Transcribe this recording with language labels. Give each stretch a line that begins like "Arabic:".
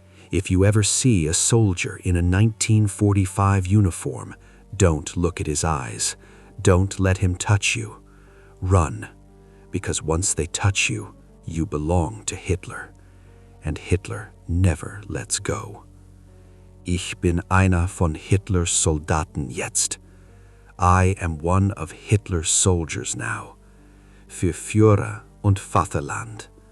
English: If you ever see a soldier in a 1945 uniform, don't look at his eyes. Don't let him touch you. Run, because once they touch you, you belong to Hitler. And Hitler never lets go.
German: Ich bin einer von Hitlers Soldaten jetzt.
English: I am one of Hitler's soldiers now.
German: Für Führer und Vaterland.